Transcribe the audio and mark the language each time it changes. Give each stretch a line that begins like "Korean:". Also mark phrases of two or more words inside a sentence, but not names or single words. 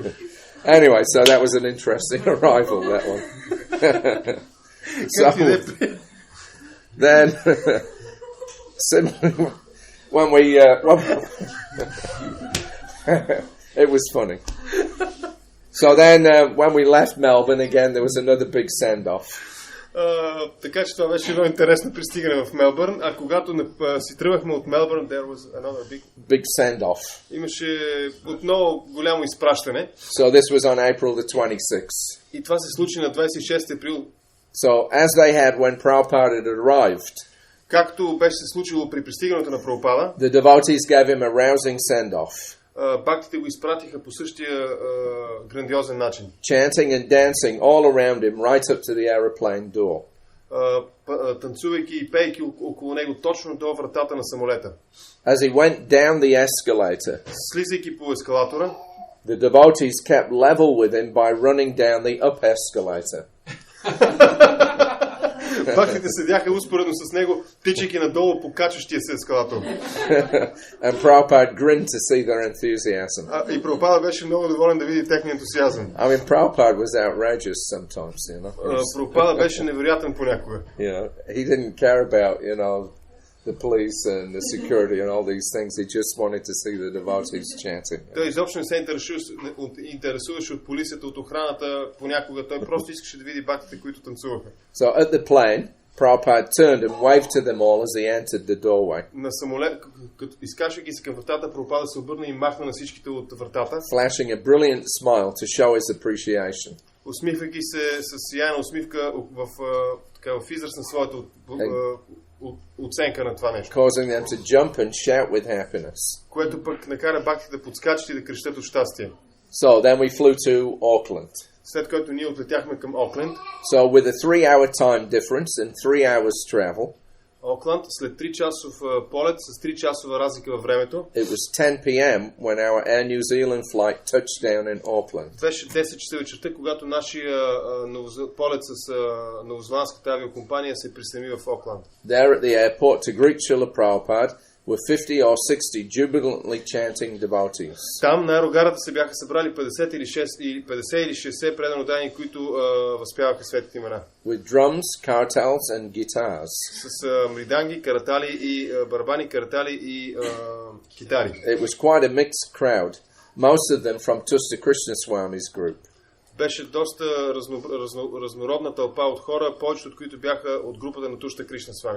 English: Anyway, so that was an interesting arrival, that one. So then, when we, it was funny. So then, when we left Melbourne again, there was another big send-off.
Bulgarian: Така че това беше едно интересно пристигане в Мелбърн, а когато си тръгвахме от Мелбърн,
English: there was another big send-off.
Bulgarian: Имаше отново голямо изпращане.
English: So this was on April the 26th.
Bulgarian: И това се случи на 26 април.
English: So as they had when Prabhupada had arrived,
Bulgarian: както беше се случило при пристигането на Прабхупада,
English: the devotees gave him a rousing send-off.
Bulgarian: Бхактите го изпратиха по същия грандиозен начин.
English: Chanting and dancing all around him right up to the aeroplane door.
Bulgarian: Танцувайки и пейки около него точно до вратата на самолета.
English: As he went down the escalator,
Bulgarian: слизайки по ескалатора,
English: the devotees kept level with him by running down the up escalator.
Bulgarian: Бхактите седяха успоредно с него, тичайки надолу по качващия се ескалатор.
English: And Prabhupada grinned to see their enthusiasm.
Bulgarian: И Прабхупада беше много доволен да види техния ентусиазъм.
English: I mean, Prabhupada was outrageous sometimes, you know.
Bulgarian: Прабхупада беше невероятен понякога.
English: You know, he didn't care about, you know, the police and the security and all these things. He just wanted to see the devotees chanting.
Bulgarian: Той изобщо не се интересуваше от полицията, от охраната понякога. Той просто искаше да види бхактите, които танцуваха.
English: So at the plane, Prabhupada turned and waved to them all as he entered the doorway.
Bulgarian: На самолет, като изкачвайки се към вратата, Прабхупада се обърна и махна на всичките от вратата.
English: Flashing a brilliant smile to show his appreciation.
Bulgarian: Усмихвайки се с сияйна усмивка в израз на своята оценка на това нещо.
English: Causing them to jump and shout with happiness.
Bulgarian: Което пък накара бхактите да подскачат и да крещят от щастие.
English: So then we flew to Auckland.
Bulgarian: След което ние отлетяхме към Окленд.
English: So with a 3-hour time difference and 3 hours travel.
Bulgarian: Окленд след 3 часов полет с 3 часова разлика във времето.
English: It was 10 p.m. when our Air New Zealand flight touched down in Auckland.
Bulgarian: Беше 10 часа вечерта, когато нашия полет с новозеландската авиокомпания се приземи в Окленд.
English: There at the airport to greet Srila Prabhupada were 50 or 60 jubilantly chanting devotees.
Bulgarian: Там на аерогарата се бяха събрали 50 или 60 преданодани, които възпяваха светите имена.
English: With drums, kartals and guitars.
Bulgarian: С мриданги, каратали и барабани, каратали и китари.
English: It was quite a mixed crowd, most of them from Tusta Krishnaswami's group.
Bulgarian: Беше доста разнородна тълпа от хора, повечето от които бяха от групата на Тушта Кришнасвами.